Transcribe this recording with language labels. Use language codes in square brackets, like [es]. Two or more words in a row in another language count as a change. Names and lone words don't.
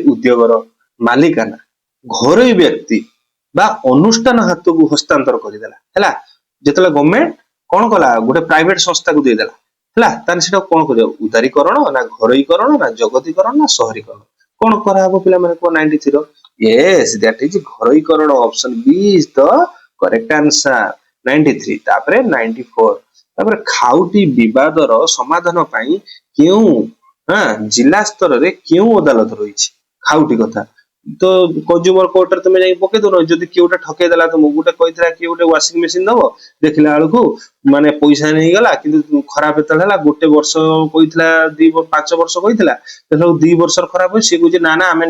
[or] ଉଦ୍ୟୋଗର ମାଲିକାନା ଘରୋଇ ବ୍ୟକ୍ତି ବା ଅନୁଷ୍ଠାନ ହାତକୁ ହସ୍ତାନ୍ତର କରିଦେଲା ହେଲା ଯେତେବେଳେ ଗଭର୍ଣ୍ଣମେଣ୍ଟ କଣ କଲା ଗୋଟେ ପ୍ରାଇଭେଟ ସଂସ୍ଥାକୁ ଦେଇଦେଲା ହେଲା ତାହେଲେ ସେଟା କଣ କରିବ ଉଦାରୀକରଣ ନା ଘରୋଇକରଣ ନା ଜଗତୀକରଣ ନା ସହରୀକରଣ କଣ କରାହବ ପିଲାମାନେ କୁହ 93 ର [en] yes that is [or] ଘରୋଇକରଣ [en] option B is the correct answer [or] 93 ତାପରେ 94 ତାପରେ ଖାଉଟି ବିବାଦର ସମାଧାନ ପାଇଁ କେଉଁ ଜିଲ୍ଲା ସ୍ତରରେ କେଉଁ ଅଦାଲତ ରହିଛି ଖାଉଟି କଥା ତ [en] consumer court re [or] ତମେ ଯାଇ ପକେଇ ଦଉନ ଯଦି କିଏ ଗୋଟେ ଠକେଇ ଦେଲା ତମକୁ ଗୋଟେ କହିଥିଲା କିଏ ଗୋଟେ [en] washing machine [or] ଦବ ଦେଖିଲା ବେଳକୁ ମାନେ ପଇସା ନେଇଗଲା କିନ୍ତୁ ଖରାପ ଯେତେବେଳେ ହେଲା ଗୋଟେ ବର୍ଷ କହିଥିଲା 5 ବର୍ଷ କହିଥିଲା ଦେଖିଲା 2 ବର୍ଷର ଖରାପ ହୋଇ ସିଏ କହୁଛି ନା ନା ଆମେ